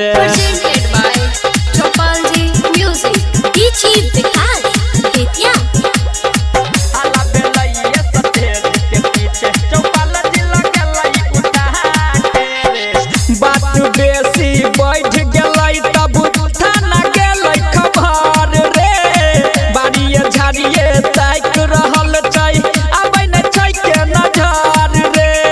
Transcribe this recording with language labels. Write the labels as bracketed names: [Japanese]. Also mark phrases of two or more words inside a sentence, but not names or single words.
[English] presented by Chopalji Music. DJ Vikas, [Maithili] हाला भेलैया स्टेज के पीछे, चौपाल जी लगलै उठा के रे, बात बेसी बैठ गेलै तब थाना गेलै खबर रे, बाड़िए झाड़िए ताक रहल छै, आबै नै छै के नजर रे,